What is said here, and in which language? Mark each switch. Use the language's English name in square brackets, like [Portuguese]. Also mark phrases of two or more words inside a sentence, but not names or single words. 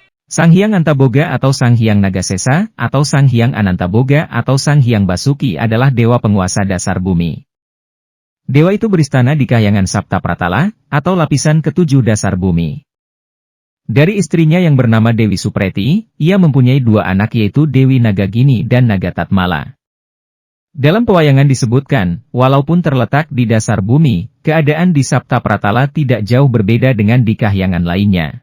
[Indonesian] Sang Hyang Antaboga atau Sang Hyang Nagasesa, atau Sang Hyang Anantaboga atau Sang Hyang Basuki adalah dewa penguasa dasar bumi. Dewa itu beristana di kahyangan Sapta Pratala, atau lapisan ketujuh dasar bumi. Dari istrinya yang bernama Dewi Supreti, ia mempunyai dua anak yaitu Dewi Nagagini dan Nagatatmala. Dalam pewayangan disebutkan, walaupun terletak di dasar bumi, keadaan di Sapta Pratala tidak jauh berbeda dengan di kahyangan lainnya.